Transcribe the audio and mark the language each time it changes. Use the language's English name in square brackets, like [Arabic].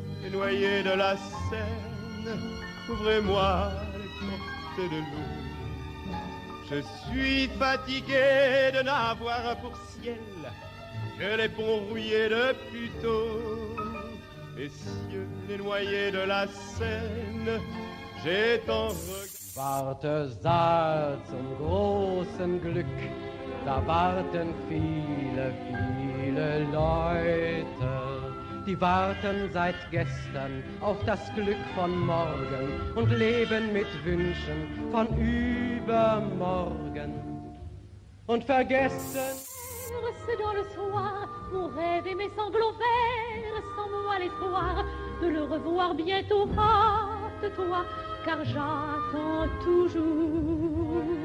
[French] Noyé de la Seine, ouvrez-moi les portes de l'eau. Je suis fatigué de n'avoir pour ciel que les ponts rouillés de Pluto. Messieurs les noyés de la Seine, j'ai tant [German] Warte, Saal zum großen Glück, da warten viele, viele Leute. Die warten seit gestern auf das Glück von morgen und leben mit Wünschen von übermorgen und vergessen. [French] C'est dans le soir, mon rêve et mes sanglots verts, sans moi l'espoir de le revoir bientôt. Hâte-toi, car j'attends toujours.